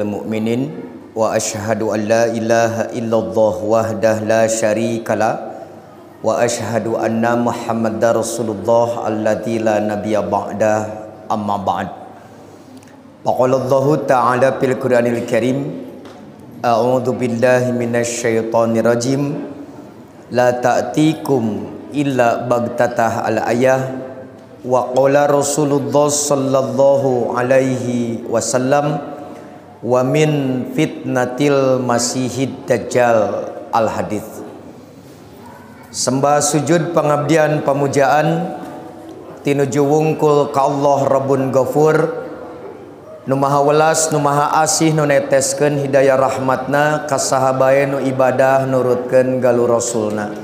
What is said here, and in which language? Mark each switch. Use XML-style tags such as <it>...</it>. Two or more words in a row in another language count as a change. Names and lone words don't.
<ar>مؤمنين وأشهد أن لا إله إلا الله وحده لا شريك له وأشهد أن محمدا رسول الله الذي لا نبي بعده أما بعد. فقال الله تعالى في القرآن الكريم أعوذ بالله من الشيطان الرجيم لا تأتيكم إلا بغتة الآية وقال رسول الله صلى الله عليه وسلم ومن فتنة المسيح الدجال الحديث.</ar> <su>Sembah sujud pengabdian pemujaan tinuju wungkul ka Allah</su> <ar>رب غفور</ar> <su>nu maha welas nu maha asih nu neteskeun hidayah rahmatna ka sahabae nu ibadah nurutkeun galu rasulna.</su>